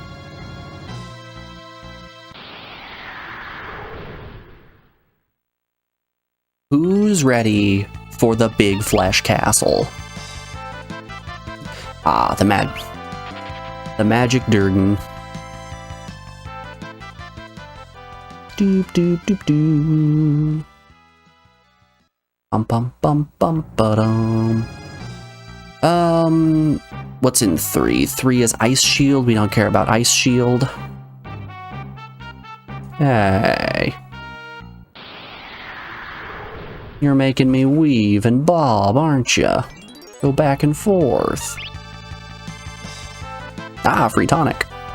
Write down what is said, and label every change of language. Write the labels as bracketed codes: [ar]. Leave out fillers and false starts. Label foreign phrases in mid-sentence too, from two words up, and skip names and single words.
[en] Who's ready for the big Flesh Castle? Ah, the magic Durgan. Doop doop doop doo. Bum bum bum bum ba-dum. What's in 3? 3 is Ice Shield. We don't care about Ice Shield. Hey. You're making me weave and bob, aren't you? Go back and forth. Ah, free tonic.